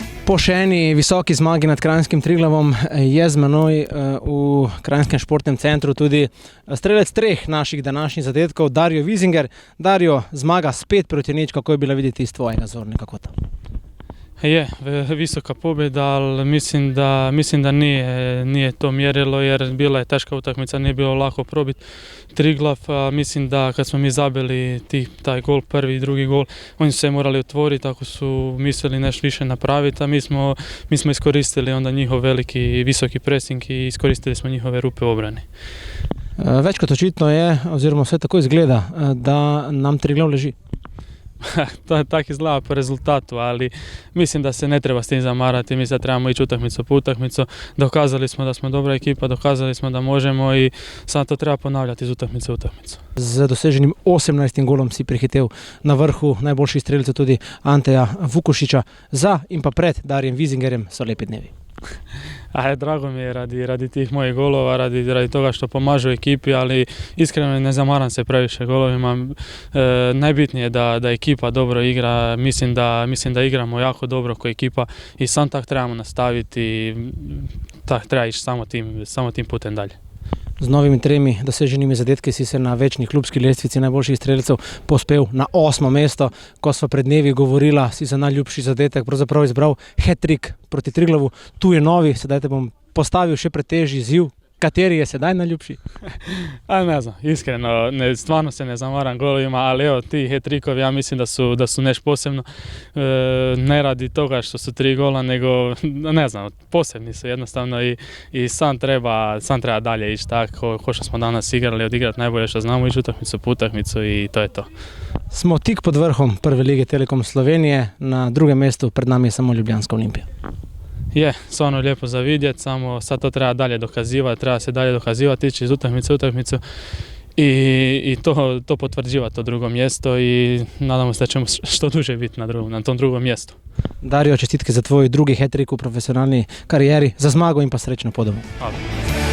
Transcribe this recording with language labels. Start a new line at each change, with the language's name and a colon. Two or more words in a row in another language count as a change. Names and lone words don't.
Slovenian: Po še eni visoki zmagi nad Kranjskim Triglavom je z menoj v Kranjskem športnem centru tudi strelec 3 naših današnjih zadetkov, Dario Vizinger. Dario, zmaga spet proti nič, kako je bila videti iz tvojega zornega kota?
Croatian: Je visoka pobjeda, ali mislim da nije to mjerilo jer bila je teška utakmica, nije bilo lako probiti Triglav. Mislim da kad smo mi zabili taj gol, prvi i drugi gol, oni su se morali otvoriti ako su mislili nešto više napraviti, a mi smo iskoristili onda njihov veliki i visoki pressing i iskoristili smo njihove rupe u obrani.
Slovenian: Več kot očitno je, oziroma vse tako izgleda, da nam Triglav leži.
Croatian: To tako izgleda po rezultatu, ali mislim da se ne treba s tim zamarati, mislim da trebamo ići utakmicu po utakmicu. Dokazali smo da smo dobra ekipa, dokazali smo da možemo i sad to treba ponavljati iz utakmice u utakmicu.
Slovenian: Z doseženim 18. golom si prihitev na vrhu najboljših strelcev tudi Anteja Vukušića. Za in pa pred Darijem Vizingerjem so lepi dnevi.
Croatian: Drago mi je radi tih mojih golova, radi toga što pomažu ekipi, ali iskreno ne zamaram se previše golovima. Najbitnije je da ekipa dobro igra, mislim da igramo jako dobro kao ekipa i sam tak trebamo nastaviti i treba ići samo tim putem dalje.
Slovenian: Z novimi 3 doseženimi zadetki si se na večni klubski lestvici najboljših strelcev pospel na 8. mesto. Ko sva pred dnevi govorila, si za najljubši zadetek pravzaprav izbral hat-trick proti Triglavu. Tu je novi, sedaj te bom postavil še pred težji izziv. Kateri je sedaj najljubši?
Croatian: Ne znam, iskreno, stvarno se ne zamaram golovima, ali evo ti hat-trickovi ja mislim da su nešto posebno, ne radi toga što su 3 gola, nego ne znam, posebni su jednostavno i sam treba dalje ići tako, ko što smo danas igrali, odigrati najbolje što znamo, ići utakmicu po utakmicu i to je to.
Slovenian: Smo tik pod vrhom prve lige Telekom Slovenije, na drugem mestu pred nami je samo Ljubljanska Olimpija.
Croatian: Je, stvarno lijepo za vidjeti, samo sad to treba dalje dokazivati, treba se dalje dokazivati, ići iz utakmice u utakmicu i to potvrđivati to drugo mjesto i nadamo se da ćemo što duže biti na tom drugom mjestu.
Slovenian: Dario, čestitke za tvoj drugi hat-trick u profesionalni karijeri, za zmago in pa srečno po domu. Hvala.